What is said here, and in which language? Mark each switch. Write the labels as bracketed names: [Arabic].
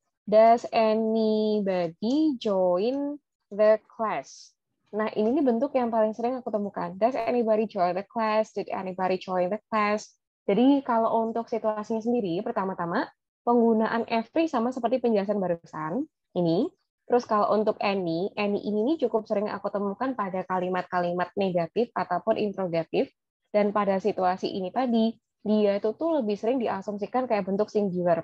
[English] Does anybody join the class? [Indonesian] Nah, ini nih bentuk yang paling sering aku temukan. [English] Does anybody join the class? Did anybody join the class? [Indonesian] Jadi kalau untuk situasinya sendiri, pertama-tama penggunaan every sama seperti penjelasan barusan ini. Terus kalau untuk any ini cukup sering aku temukan pada kalimat-kalimat negatif ataupun interrogatif. Dan pada situasi ini tadi, dia itu tuh lebih sering diasumsikan kayak bentuk singular.